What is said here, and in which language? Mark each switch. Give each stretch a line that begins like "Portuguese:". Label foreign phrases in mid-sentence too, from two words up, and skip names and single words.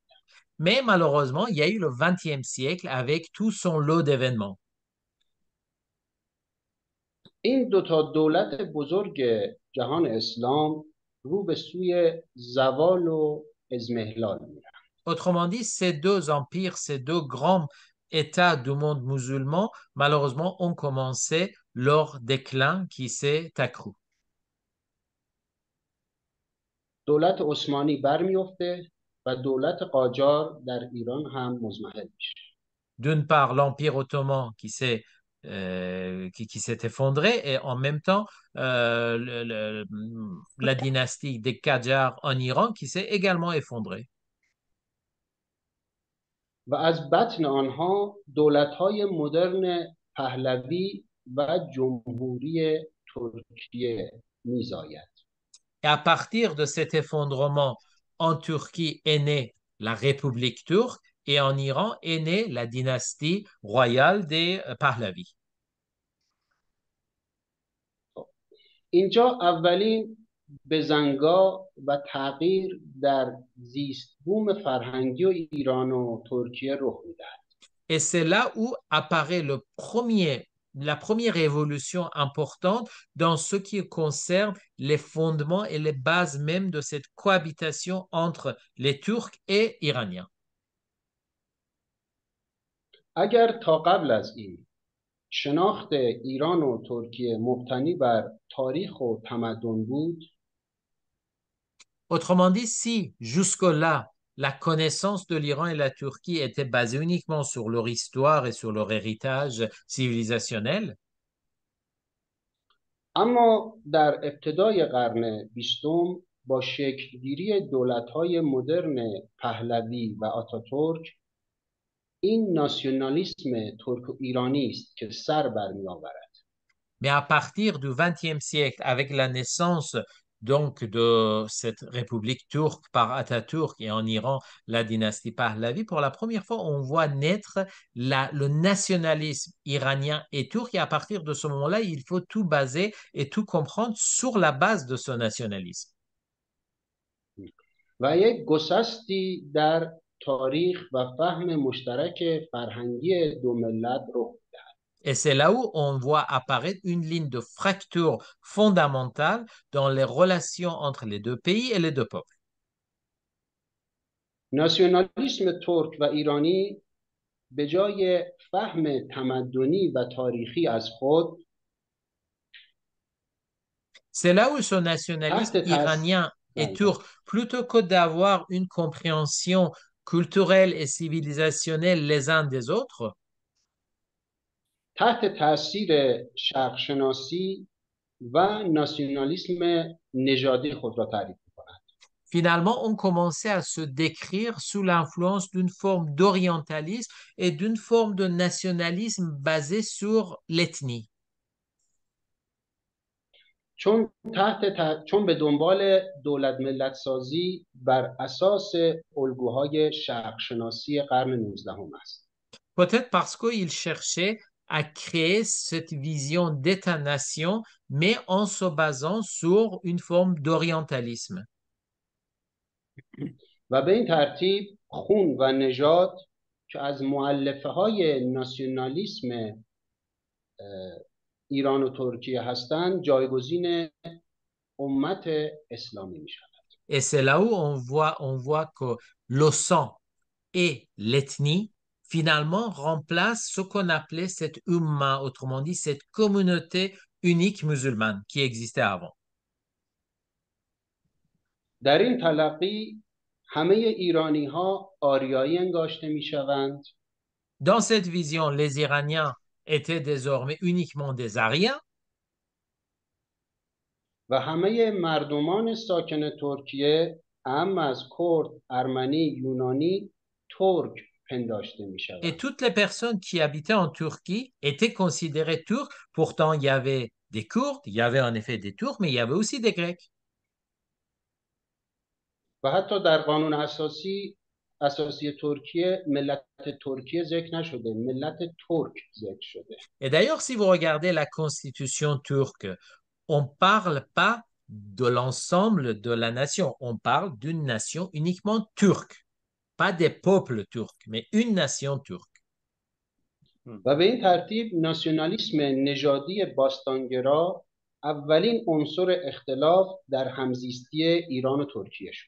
French: Mais malheureusement, il y a eu le XXe siècle avec tout son lot d'événements.
Persian: این دو تا دولت بزرگ جهان اسلام رو به سوی زوال و اضمحلال میرن.
French: Autrement dit, ces deux empires, ces deux grands États du monde musulman, malheureusement, ont commencé leur déclin qui s'est accru.
Persian: دولت عثمانی برمیفته و دولت قاجار در ایران هم مضمحل میشه.
French: D'une part, l'Empire ottoman qui s'est effondré et en même temps, la dynastie des Qajars en Iran qui s'est également effondrée.
Persian: و از بطن آنها دولت‌های مدرن پهلوی و جمهوری ترکیه میزاید.
French: Et à partir de cet effondrement, en Turquie est née la République turque et en Iran est née la dynastie royale des Pahlavis.
Persian: اینجا اولین بزنگاه و تغییر در زیست بوم فرهنگی و ایران و ترکیه رخ میدهد.
French: Et c'est là où apparaît la première évolution importante dans ce qui concerne les fondements et les bases même de cette cohabitation entre les Turcs et Iraniens.
Persian: اگر تا قبل از این شناخت ایران و ترکیه مبتنی بر تاریخ و تمدن بود،
French: Autrement dit, si jusque-là, la connaissance de l'Iran et la Turquie était basée uniquement sur leur histoire et sur leur héritage civilisationnel,
Persian: اما در ابتدای قرن بیستم با شکلگیری دولت‌های مدرن پهلوی و آتاتورک این ناسیونالیسم ترک و ایرانی است که سر برمی‌آورد.
French: mais à partir du XXe siècle, avec la naissance donc de cette république turque par Atatürk et en Iran, la dynastie Pahlavi, pour la première fois, on voit naître le nationalisme iranien et turc. Et à partir de ce moment-là, il faut tout baser et tout comprendre sur la base de ce nationalisme.
Persian: و یک گسستی در تاریخ و فهم مشترک فرهنگی دو ملت رخ می‌دهد.
French: Et c'est là où on voit apparaître une ligne de fracture fondamentale dans les relations entre les deux pays et les deux peuples.
Persian: ناسیونالیسم ترک و ایرانی به جای فهم تمدنی و تاریخی از خود،
French: c'est là où ce nationalisme iranien et turc, plutôt que d'avoir une compréhension culturelle et civilisationnelle les uns des autres,
Persian: تحت تاثیر شرقشناسی و ناسیونالیسم نژادی خود را تعریف می‌کنند.
French: finalement, on commençait à se décrire sous l'influence d'une forme d'orientalisme et d'une forme de nationalisme basé sur l'ethnie.
Persian: چون به دنبال دولت ملت سازی بر اساس الگوهای شرقشناسی قرن 19 است.
French: Peut-être parce qu'il cherchait à créer cette vision d'État-nation, mais en se basant sur une forme d'orientalisme.
Persian: و به این ترتیب خون و نژاد که از مؤلفه های ناسیونالیسم ایران و ترکیه هستند جایگزین امت اسلامی می شود.
French: Et c'est là où on voit que le sang et l'ethnie finalement remplace ce qu'on appelait cette umma, autrement dit cette communauté unique musulmane qui existait avant.
Persian: در این تلقی همه ایرانی ها آریایی انگاشته می شوند.
French: Dans cette vision, les Iraniens étaient désormais uniquement des Ariens.
Persian: و همه مردمان ساکن ترکیه اعم از کرد، ارمنی، یونانی ترک پنداشته می شوند.
French: Et toutes les personnes qui habitaient en Turquie étaient considérées turques. Pourtant, il y avait des Kurdes, il y avait en effet des Turcs, mais il y avait aussi des Grecs.
Persian: و حتی در قانون اساسی ترکیه ملت ترکیه ذکر نشده، ملت ترک ذکر شده.
French: Et d'ailleurs, si vous regardez la constitution turque, on ne parle pas de l'ensemble de la nation, on parle d'une nation uniquement turque, pas des peuples turcs, mais une nation turque.
Persian: و به این ترتیب ناسیونالیسم نژادی باستانگرا اولین عنصر اختلاف در همزیستی ایران و ترکیه شد.